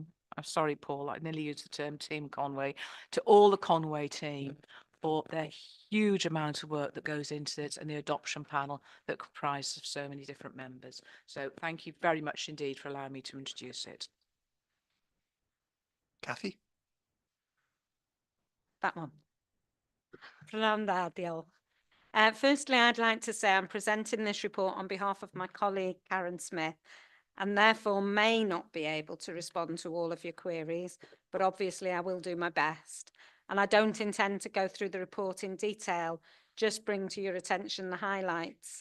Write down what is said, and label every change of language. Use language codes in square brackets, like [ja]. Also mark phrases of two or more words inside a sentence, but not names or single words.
[en] I'm sorry, Paul, I nearly used the term Team Conway, to all the Conway team for their huge amount of work that goes into it and the adoption panel that comprises of so many different members. So thank you very much indeed for allowing me to introduce it. Kathy? That one. [cy] Prynawn da, diolch. [en] Firstly, I'd like to say I'm presenting this report on behalf of my colleague Karen Smith, and therefore may not be able to respond to all of your queries, but obviously I will do my best. And I don't intend to go through the report in detail, just bring to your attention the highlights.